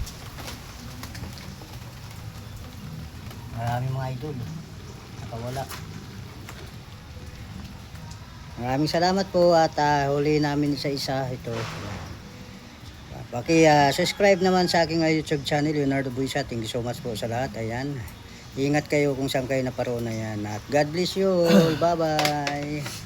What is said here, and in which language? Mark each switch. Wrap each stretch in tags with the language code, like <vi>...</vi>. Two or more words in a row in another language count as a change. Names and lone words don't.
<tl>Maraming mga idol. Nakawala. Maraming salamat po at huli namin sa isa ito. Subscribe naman sa aking</tl> <en>YouTube channel,</en> <tl>Leonardo Buisa.</tl> <en>Thank you so much</en> <tl>po sa lahat. Ayan. Ingat kayo kung saan kayo naparoon na yan.</tl> <en>At God bless you all. Bye-bye.</en>